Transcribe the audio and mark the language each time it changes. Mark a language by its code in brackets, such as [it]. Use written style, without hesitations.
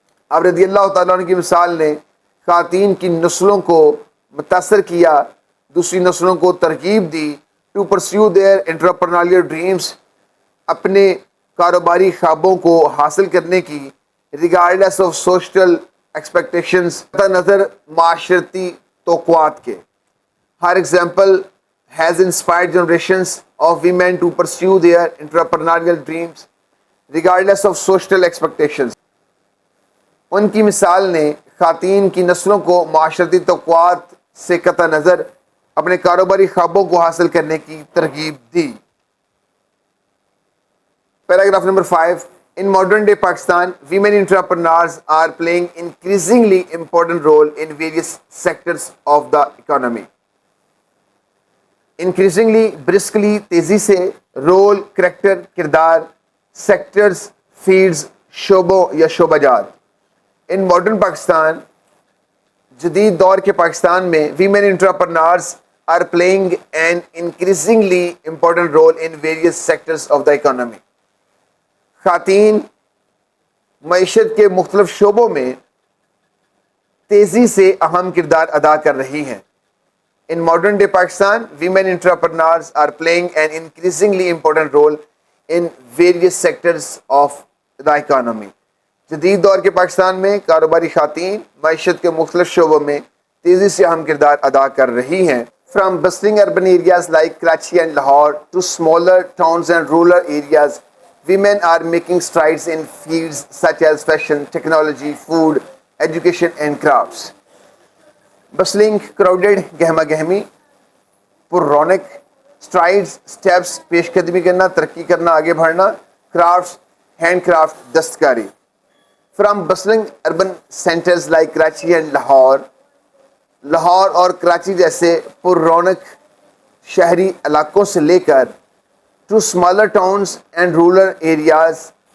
[ur] اب رضی اللہ تعالیٰ عنہ کی مثال نے خواتین کی نسلوں کو متاثر کیا، دوسری نسلوں کو ترغیب دی. [en] to pursue their entrepreneurial dreams [ur] اپنے کاروباری خوابوں کو حاصل کرنے کی [en] regardless of social expectations [ur] نظر معاشرتی توقعات کے. [en] Her example has inspired generations of women to pursue their entrepreneurial dreams regardless of social expectations. [ur] ان کی مثال نے خواتین کی نسلوں کو معاشرتی توقعات سے قطع نظر اپنے کاروباری خوابوں کو حاصل کرنے کی ترغیب دی. [en] Paragraph number 5. In modern day Pakistan, women entrepreneurs are playing increasingly important role in various sectors of the economy. [ur] Increasingly برسکلی تیزی سے رول کریکٹر کردار سیکٹرز فیلڈز شعبوں یا شعبہ جات. [en] in modern Pakistan [ur] جدید دور کے پاکستان میں [en] Women entrepreneurs are playing an increasingly important role in various sectors of the economy. [ur] خواتین معیشت کے مختلف شعبوں میں تیزی سے اہم کردار ادا کر رہی ہیں. [en] In modern day Pakistan, women entrepreneurs are playing an increasingly important role in various sectors of the economy. [ur] جدید دور کے پاکستان میں کاروباری خواتین معیشت کے مختلف شعبوں میں تیزی سے اہم کردار ادا کر رہی ہیں. [en] From bustling urban areas like Karachi and Lahore to smaller towns and rural areas, women are making strides in fields such as fashion, technology, food, education and crafts. [ur] بسلنگ crowded گہما گہمی پر رونق اسٹرائڈز اسٹیپس پیش قدمی کرنا ترقی کرنا آگے بڑھنا کرافٹس ہینڈ کرافٹ دستکاری. [en] from bustling urban centres like Karachi and Lahore [ur] اور کراچی جیسے پر رونق شہری علاقوں سے لے کر [en] to smaller towns and rural areas